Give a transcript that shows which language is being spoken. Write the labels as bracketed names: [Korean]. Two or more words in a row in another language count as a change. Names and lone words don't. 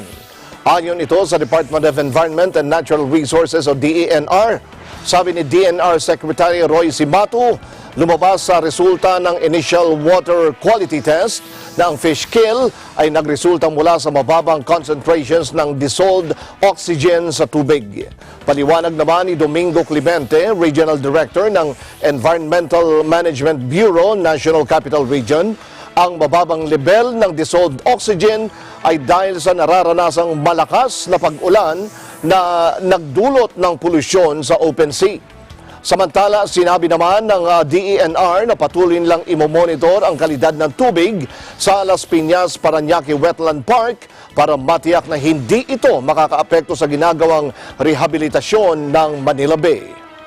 [Filipino] Ayon ito sa Department of Environment and Natural Resources o DENR. Sabi ni DENR Secretary Roy Cimatu, lumabas sa resulta ng [English] initial water quality test [Filipino] na ang [English] fish kill [Filipino] ay nagresulta mula sa mababang concentrations ng [English] dissolved oxygen [Filipino] sa tubig. Paliwanag naman ni Domingo Clemente, Regional Director ng Environmental Management Bureau, National Capital Region, ang mababang level ng [English] dissolved oxygen [Filipino] ay dahil sa nararanasang malakas na pag-ulan na nagdulot ng polusyon sa [English] open sea. [Filipino] Samantala, sinabi naman ng DENR na patuloy lang imomonitor ang kalidad ng tubig sa Las Piñas, Parañaque Wetland Park para matiyak na hindi ito makakaapekto sa ginagawang rehabilitasyon ng Manila Bay.